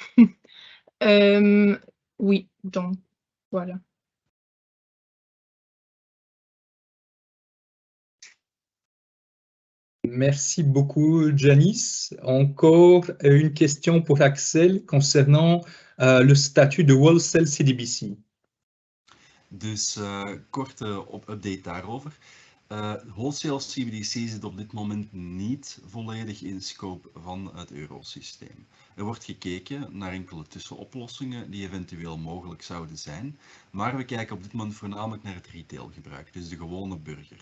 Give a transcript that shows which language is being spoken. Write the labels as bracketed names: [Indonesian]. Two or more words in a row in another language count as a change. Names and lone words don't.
[French] Oui, donc voilà. Merci beaucoup, Janice. Encore une question pour Axel concernant le statut de Wholesale CDBC. [Dutch] Dus korte update daarover. Wholesale CBDC zit op dit moment niet volledig in scope van het eurosysteem. Er wordt gekeken naar enkele tussenoplossingen die eventueel mogelijk zouden zijn, maar we kijken op dit moment voornamelijk naar het retailgebruik, dus de gewone burger.